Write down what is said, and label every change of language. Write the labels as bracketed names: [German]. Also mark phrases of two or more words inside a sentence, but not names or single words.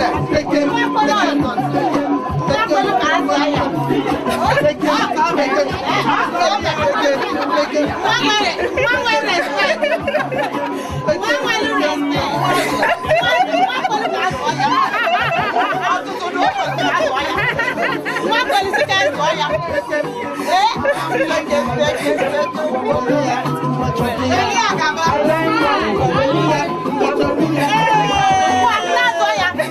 [Igbo] Peke, peke, peke. Peke, peke, peke. [English] One way, one way respect. [Igbo] Nwa nwere respect. Nwa, nwa kwere ka a zụọ ya. Ọtụtụ na o kwere ka a zụọ ya. Nwa kwere sị ka a zụọ ya. Ee? Eli agaba. Ee, nwa kwere azụọ ya.